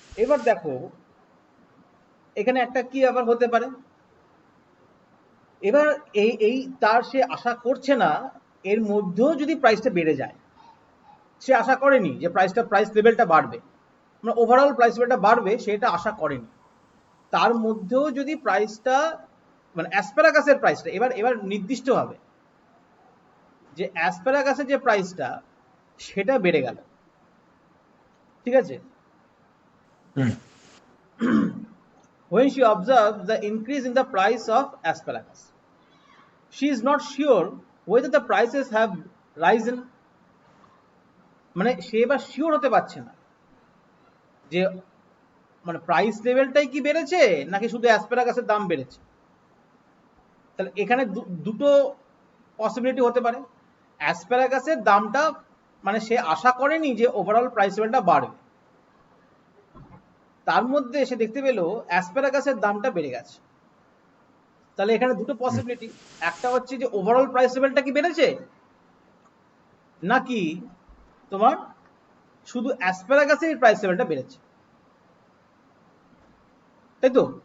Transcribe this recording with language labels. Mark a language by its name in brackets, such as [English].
[Bangla] এবার দেখো এখানে একটা কি আবার হতে পারে, এবার এই তার সে আশা করছে না, এর মধ্যেও যদি প্রাইসটা বেড়ে যায়, সে আশা করেনি যে প্রাইস লেভেলটা বাড়বে, মানে ওভারঅল প্রাইস লেভেলটা বাড়বে সেটা আশা করেনি, তার মধ্যেও যদি প্রাইসটা মানে অ্যাসপারাগাসের প্রাইসটা এবার এবার নির্দিষ্ট হবে যে অ্যাসপারাগাসের যে প্রাইসটা সেটা বেড়ে গেল, ঠিক আছে? হুম [English] when she observes the increase in the price of asparagus, she is not sure whether the prices have risen, [Bangla] মানে সে এবার শিওর হতে পারছে না যে মানে প্রাইস লেভেলটাই কি বেড়েছে নাকি শুধু অ্যাসপারাগাসের দাম বেড়েছে। তাহলে এখানে দুটো পসিবিলিটি হতে পারে, অ্যাসপারাগাসের দামটা মানে সে আশা করেনি যে ওভারঅল প্রাইস লেভেলটা বাড়বে, তার মধ্যে সে দেখতে পেলো অ্যাসপারাগাসের দামটা বেড়ে গেছে। তাহলে এখানে দুটো পসিবিলিটি, একটা হচ্ছে যে ওভারঅল প্রাইস লেভেলটা কি বেড়েছে, নাকি তোমার শুধু অ্যাসপারাগাসের প্রাইস লেভেলটা বেড়েছে, তাই তো?